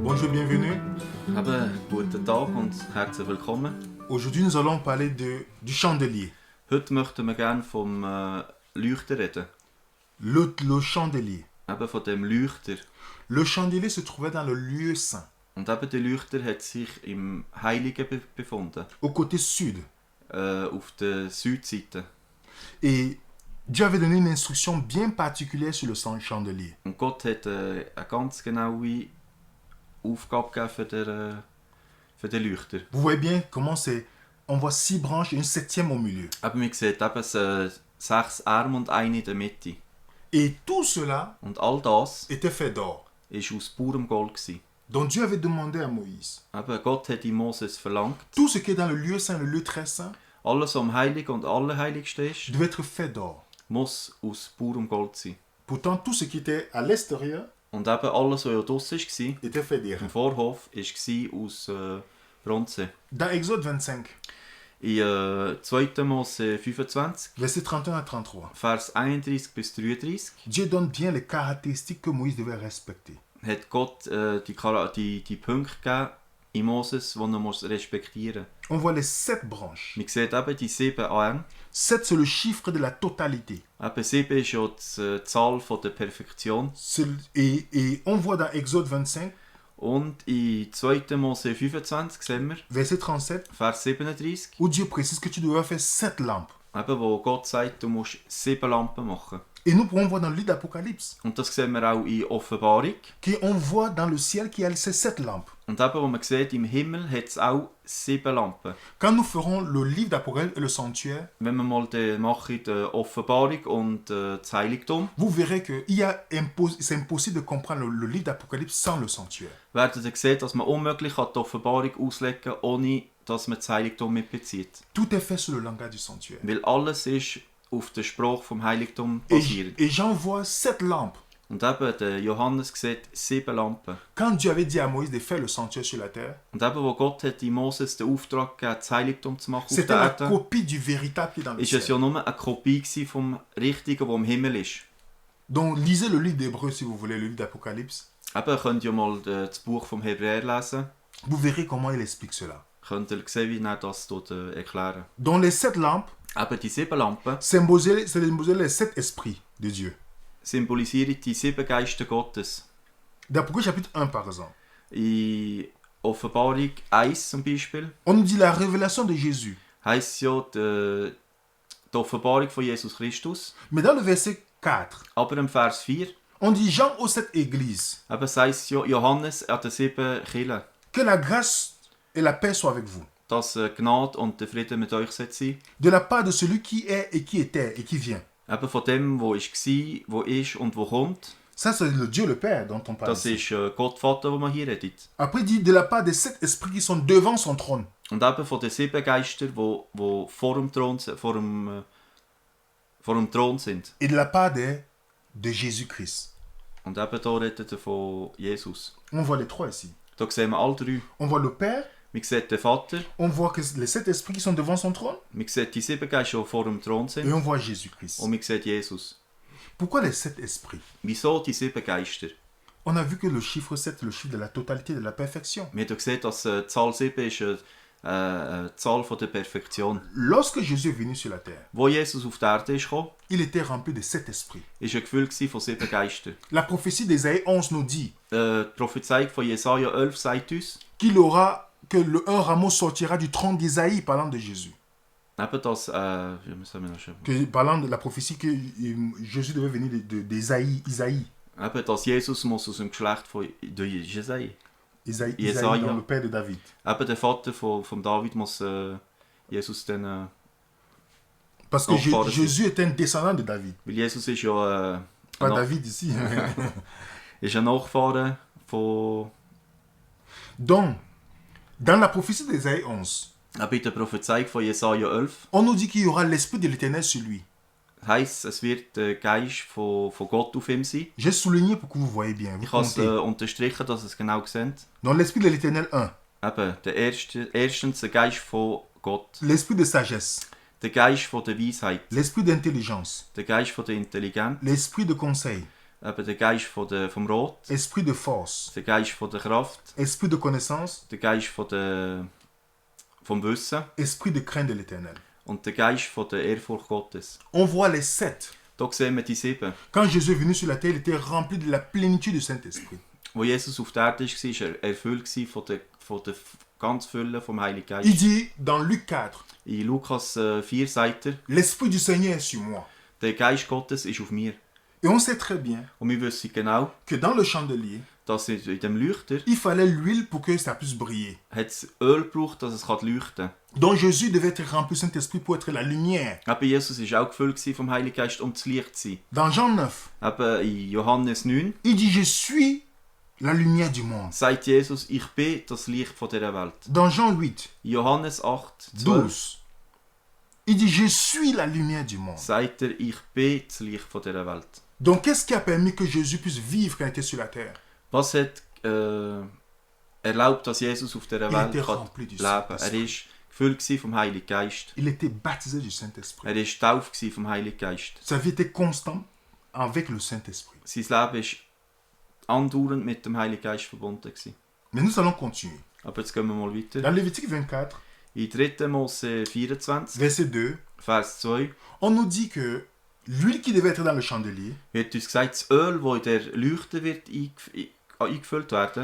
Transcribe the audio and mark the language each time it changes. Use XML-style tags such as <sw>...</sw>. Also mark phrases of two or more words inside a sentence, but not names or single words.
<fr>bienvenue.</fr> <de>Guten Tag und herzlich willkommen.</de> <fr>Aujourd'hui, nous allons parler du chandelier.</fr> <de>Heute möchten wir gerne vom Leuchter reden.</de> <fr>Le chandelier.</fr> <de>Eben von dem Leuchter.</de> <fr>Le chandelier se trouvait dans le lieu saint,</fr> <de>Und eben der Leuchter hat sich im Heiligen befunden.</de> <fr>au côté sud.</fr> <de>Auf der Südseite.</de> <fr>Et Dieu avait donné une instruction bien particulière sur le chandelier.</fr> <de>Und Gott hat eine ganz genaue Aufgabe gegeben für den Leuchter.</de> <fr>Vous voyez bien comment c'est. On voit 6 branches et une 7e au milieu.</fr> <de>Aber man sieht eben 6 Arme und eine in der Mitte.</de> <fr>Et tout cela</fr> <de>Und all das</de> <fr>était fait d'or.</fr> <de>war aus purem Gold gewesen.</de> <fr>Donc Dieu avait demandé à Moïse,</fr> <de>Eben, Gott hat in Moses verlangt,</de> <fr>tout ce qui est dans le lieu saint, le lieu très saint,</fr> <de>alles, was am Heiligen und Allerheiligsten ist,</de> <fr>devait être fait d'or.</fr> <de>muss aus purem Gold sein.</de> <fr>Pourtant, tout ce qui était à l'extérieur</fr> <de>Und eben alles, was ja draussen war,</de> <fr>était fait d'airain.</fr> <de>im Vorhof, war aus Bronze.</de> <fr>Dans Exode 25,</fr> <de>In 2. Mose 25,</de> <fr>versets 31 à 33,</fr> <de>Vers 31 bis 33,</de> <fr>Dieu donne bien les caractéristiques que Moïse devait respecter.</fr> <de>hat Gott die Punkte gegeben in Moses, die er muss respektieren muss.</de> <fr>On voit les 7 branches.</fr> <de>Man sieht eben die 7 Arme.</de> <fr>7, c'est le chiffre de la totalité.</fr> <de>Eben 7 ist ja die Zahl von der Perfektion.</de> <fr>Et on voit dans Exode 25,</fr> <de>Und in 2. Mose 25 sehen wir,</de> <fr>verset 37,</fr> <de>Vers 37,</de> <fr>où Dieu précise que tu dois faire 7 lampes.</fr> <de>eben, wo Gott sagt, du musst 7 Lampen machen.</de> <fr>Et nous pourrons voir dans le livre d'Apocalypse,</fr> <de>Und das sehen wir auch in Offenbarung.</de> <fr>qu'on voit dans le ciel qu'il y a ces 7 lampes.</fr> <de>Und eben, wo man sieht, im Himmel hat es auch 7 Lampen.</de> <fr>Quand nous ferons le livre d'Apocalypse et le sanctuaire,</fr> <de>Wenn wir mal machen, die Offenbarung und das Heiligtum,</de> <fr>vous verrez que c'est impossible de comprendre le livre d'Apocalypse sans le sanctuaire.</fr> <de>werden Sie sehen, dass man unmöglich die Offenbarung auslegen kann, ohne dass man das Heiligtum mitbezieht.</de> <fr>Tout est fait sur le langage du sanctuaire.</fr> <de>Weil alles ist auf den Spruch vom Heiligtum basiert.</de> <fr>Et Jean voit 7 lampes.</fr> <de>Und eben, der Johannes sieht 7 Lampen.</de> <fr>Quand Dieu avait dit à Moïse de faire le sanctuaire sur la terre,</fr> <de>Und eben, wo Gott hat in Moses den Auftrag gegeben, das Heiligtum zu machen auf</de> <fr>c'était</fr> <de>der</de> <fr>la</fr> <de>Erde,</de> <fr>copie du véritable qui est dans le</fr> <de>ist es</de> <fr>ciel.</fr> <de>ja nur eine Kopie vom Richtigen, der im Himmel ist.</de> <fr>Donc lisez le livre d'Hébreu si vous voulez, le livre d'Apocalypse.</fr> <de>Eben, könnt ihr mal das Buch vom Hebräer lesen.</de> <fr>Vous verrez comment il explique cela.</fr> <de>Könnt ihr sehen, wie er das dort erklären.</de> <fr>Donc les 7 lampes</fr> <de>Eben, die 7 Lampen</de> <fr>symbolisaient les 7 esprits de Dieu.</fr> <de>symbolisieren die 7 Geister Gottes.</de> <fr>D'Apocalypse chapitre 1 par exemple.</fr> <de>In Offenbarung 1 zum Beispiel</de> <fr>On nous dit la révélation de Jésus.</fr> <de>heisst ja die Offenbarung von Jesus Christus.</de> <fr>Mais dans le verset 4,</fr> <de>Aber im Vers 4</de> <fr>on dit Jean aux 7 églises.</fr> <de>eben sagt ja Johannes an den 7 Kirchen,</de> <fr>Que la grâce et la paix soient avec vous.</fr> <de>dass Gnade und der Frieden mit euch sein soll.</de> <fr>De la part de celui qui est et qui était et qui vient.</fr> <de>Eben von dem, wo war, wo ist und wo kommt.</de> <fr>Ça, c'est le Dieu le Père dont on parle.</fr> <de>Das</de> <fr>Ici.</fr> <de>ist Gott Vater, wo man hier redet.</de> <fr>Après, il dit de la part des 7 esprits qui sont devant son trône.</fr> <de>Und eben von den 7 Geistern, die vor dem Thron sind.</de> <fr>Et de la part de Jésus-Christ.</fr> <de>Und eben hier redet er von Jesus.</de> <fr>On voit les 3 ici.</fr> <de>Da sehen wir alle 3.</de> <fr>On voit le Père,</fr> <de>Wir sehen den Vater,</de> <fr>on voit que les 7 esprits qui sont devant son trône,</fr> <de>wir sehen die 7 Geister, die vor dem Thron</de> <fr>et</fr> <de>sind.</de> <fr>on voit Jésus-Christ.</fr> <de>Und wir sehen Jesus.</de> <fr>Pourquoi les 7 esprits?</fr> <de>Wieso die 7 Geister?</de> <fr>On a vu que le chiffre 7 est le chiffre de la totalité, de la perfection.</fr> <de>Wir haben gesehen, dass die Zahl 7 ist die Zahl von der Perfektion.</de> <fr>Lorsque Jésus est venu sur la terre,</fr> <de>Wo Jesus auf die Erde ist gekommen,</de> <fr>il était rempli de 7 esprits.</fr> <de>war ein Gefühl von 7 Geistern.</de> <fr>La prophétie d'Ésaïe 11 nous dit</fr> <de>Die Prophezeiung von Jesaja 11 sagt uns,</de> <fr>que un rameau sortira du tronc d'Ésaïe, parlant de Jésus.</fr> <de>eben dass,</de> <fr>Parlant de la prophétie que Jésus devait venir d'Ésaïe,</fr> <de>eben, dass Jesus muss aus dem Geschlecht von Jesaja.</de> <fr>Isaïe,</fr> <de>Jesaja.</de> <fr>dans le père de David.</fr> <de>Eben der Vater von David muss Jesus dann...</de> <fr>Parce que Oh, Jésus est un descendant de David.</fr> <de>weil Jesus ist ja</de> <fr>Pas David ici.</fr> <de>ist ein Nachfahre von...</de> <fr>Donc, dans la prophétie d'Ésaïe 11,</fr> <de>Bei der Prophezeiung von Jesaja 11</de> <fr>on nous dit qu'il y aura l'esprit de l'Éternel sur lui.</fr> <de>heisst, es wird der Geist von Gott auf ihm sein.</de> <fr>J'ai souligné pour que vous voyez bien. Vous</fr> <de>Ich habe es</de> <fr>comptez.</fr> <de>unterstrichen, dass ihr es genau seht.</de> <fr>Donc, l'esprit de l'Éternel 1,</fr> <de>Eben, erstens der Geist von Gott.</de> <fr>l'esprit de sagesse,</fr> <de>Der Geist von der Weisheit.</de> <fr>l'esprit d'intelligence,</fr> <de>Der Geist von der Intelligenz.</de> <fr>l'esprit de conseil,</fr> <de>Eben der Geist vom Rot,</de> <fr>esprit de force,</fr> <de>der Geist von der Kraft,</de> <fr>esprit de connaissance,</fr> <de>der Geist vom Wissen</de> <fr>esprit de crainte de l'Éternel.</fr> <de>und der Geist von der Ehrfurcht Gottes.</de> <fr>On voit les 7.</fr> <de>Da sehen wir die 7.</de> <fr>Quand Jésus est venu sur la terre, il était rempli de la plénitude du Saint-Esprit.</fr> <de>Wo Jesus auf der Erde war, war er erfüllt von der ganz Fülle vom Heiligen Geist.</de> <fr>Il dit dans Luc 4,</fr> <de>In Lukas 4 sagt er,</de> <fr>l'Esprit du Seigneur est sur moi.</fr> <de>der Geist Gottes ist auf mir.</de> <fr>Et on sait très bien</fr> <de>Und wir wissen genau,</de> <fr>que dans le chandelier,</fr> <de>dass in dem Leuchter</de> <fr>il fallait l'huile pour que ça puisse briller.</fr> <de>hat es Öl gebraucht, dass es leuchten kann.</de> <fr>Donc Jésus devait être rempli du Saint-Esprit pour être la lumière.</fr> <de>Eben Jesus war auch gefüllt vom Heiligen Geist, um das Licht zu sein.</de> <fr>Dans Jean 9,</fr> <de>Eben in Johannes 9</de> <fr>il dit je suis la lumière du monde.</fr> <de>sagt Jesus, ich bin das Licht von dieser Welt.</de> <fr>Dans Jean 8,</fr> <de>In Johannes 8, 12</de> <fr>12, il dit je suis la lumière du monde.</fr> <de>sagt er, ich bin das Licht von dieser Welt.</de> <fr>Donc qu'est-ce qui a permis que Jésus puisse vivre quand il était sur la terre?</fr> <de>Was hat erlaubt, dass Jesus auf dieser</de> <fr>Il</fr> <de>Welt</de> <fr>était</fr> <de>kann</de> <fr>rempli du</fr> <de>leben kann? Er</de> <fr>Saint-Esprit.</fr> <de>war gefüllt vom Heiligen Geist.</de> <fr>Il était baptisé du Saint-Esprit.</fr> <de>Er war getauft vom Heiligen Geist.</de> <fr>Sa vie était constante avec le Saint-Esprit.</fr> <de>Sein Leben war andauernd mit dem Heiligen Geist verbunden gewesen.</de> <fr>Mais nous allons continuer.</fr> <de>Aber jetzt gehen wir mal weiter.</de> <fr>Dans Lévitique 24,</fr> <de>In 3. Mose 24,</de> <fr>verset 2,</fr> <de>Vers 2,</de> <fr>on nous dit que l'huile qui devait être dans le chandelier</fr> <de>wird uns gesagt, das Öl, das in der Leuchte wird eingefüllt werden,</de>